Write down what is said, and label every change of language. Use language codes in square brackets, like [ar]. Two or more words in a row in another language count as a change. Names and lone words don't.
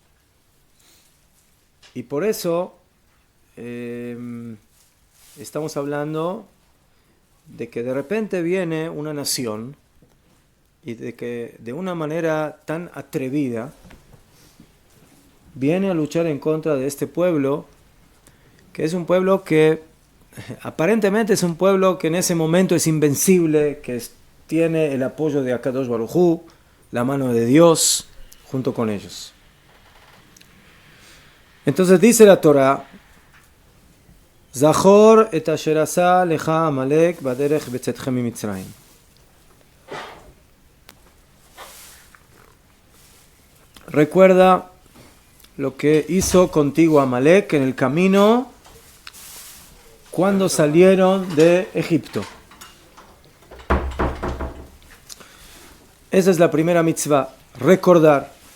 [es] y por eso estamos hablando de que de repente viene una nación y de que de una manera tan atrevida viene a luchar en contra de este pueblo, que es un pueblo que aparentemente es un pueblo que en ese momento es invencible, que tiene el apoyo de Akadosh Baruj Hu, la mano de Dios junto con ellos. Entonces dice la Torah: [he] זכור את אשר עשה לך עמלק בדרך בצאתכם ממצרים. [es] Recuerda lo que hizo contigo Amalek en el camino cuando salieron de Egipto. Esa es la primera mitzvah, recordar.